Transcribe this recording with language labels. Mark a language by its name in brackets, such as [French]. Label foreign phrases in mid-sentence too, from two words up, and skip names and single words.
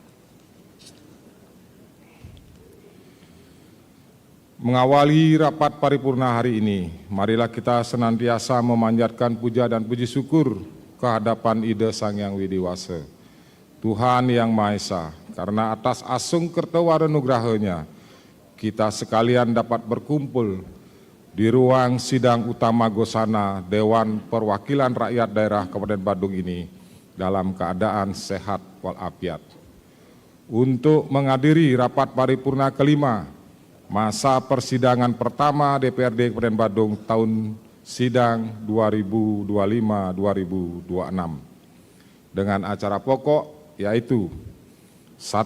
[Indonesian] Mengawali rapat paripurna hari ini, marilah kita senantiasa memanjatkan puja dan puji syukur kehadapan Ida Sang Hyang Widi Wasa, Tuhan Yang Maha Esa, karena atas [Balinese] asung kertawara nugrahanya, [Indonesian] kita sekalian dapat berkumpul di ruang sidang utama Gosana Dewan Perwakilan Rakyat Daerah Kabupaten Badung ini dalam keadaan sehat walafiat. Untuk menghadiri rapat paripurna kelima masa persidangan pertama DPRD Kabupaten Badung tahun sidang 2025-2026 dengan acara pokok yaitu 1.